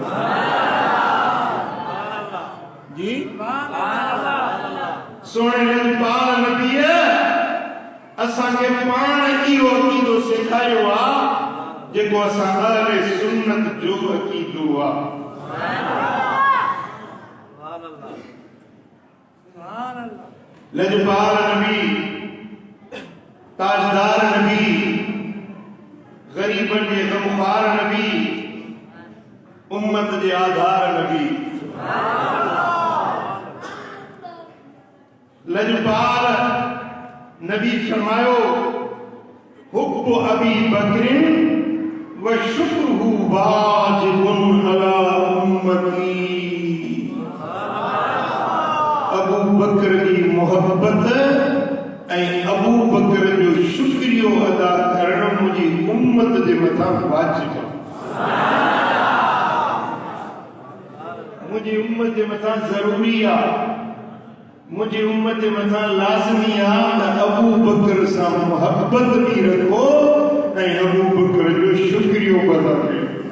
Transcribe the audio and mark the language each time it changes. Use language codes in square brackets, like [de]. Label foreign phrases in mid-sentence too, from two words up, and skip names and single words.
[sd] जी सोणे लजपाल नबीअ असांखे पाण इहो अक़ीदो सेखारियो आहे जेको असां अहले सुन्नत जो अक़ीदो आहे [ur] لجپال نبی تاجدار نبی غریبن کے غمخوار نبی امت کے آدھار نبی [sd] लजपाल नबी फरमायो [ar] حب أبي بكر وشكره واجب على أمتي [sd] अबू बकर की मोहब्बत ऐं अबू बकर जो शुक्रियो अदा करण मुझी उम्मत जे मथा वाजिब मुझी उम्मत जे मथा जरूरी आहे मुझी उम्मत जे मथा लाज़मी आहे त अबू बकर सां मोहब्बत भी रखो ऐं अबू बकर जो शुक्रियो अदा कयो